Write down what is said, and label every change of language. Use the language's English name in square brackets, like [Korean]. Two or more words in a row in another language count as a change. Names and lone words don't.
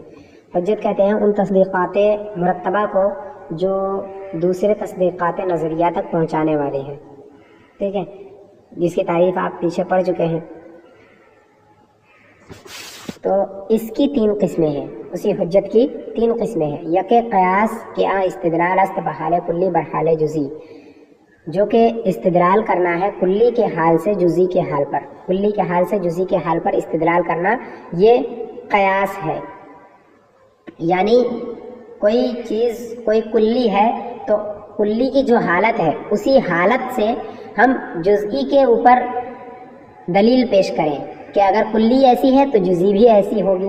[Urdu] حجت کہتے ہیں ان تصدیقات مرتبہ کو جو دوسرے تصدیقات نظریہ تک پہنچانے والے ہیں. ٹھیک ہے، جس کی تعریف آپ پیچھے پڑھ چکے ہیں. تو اس کی تین قسمیں ہیں. اسی حجت کی تین قسمیں ہیں. [Persian] یک قیاس کہ استدلال است بحال کلی برحال جزی، [Urdu] جو کہ استدلال کرنا ہے کلی کے حال سے جزی کے حال پر. کلی کے حال سے جزی کے حال پر استدلال کرنا یہ قیاس ہے. یعنی کوئی چیز کوئی کلی ہے تو کلی کی جو حالت ہے اسی حالت سے ہم جزئی کے اوپر دلیل پیش کریں کہ اگر کلی ایسی ہے تو جزئی بھی ایسی ہوگی.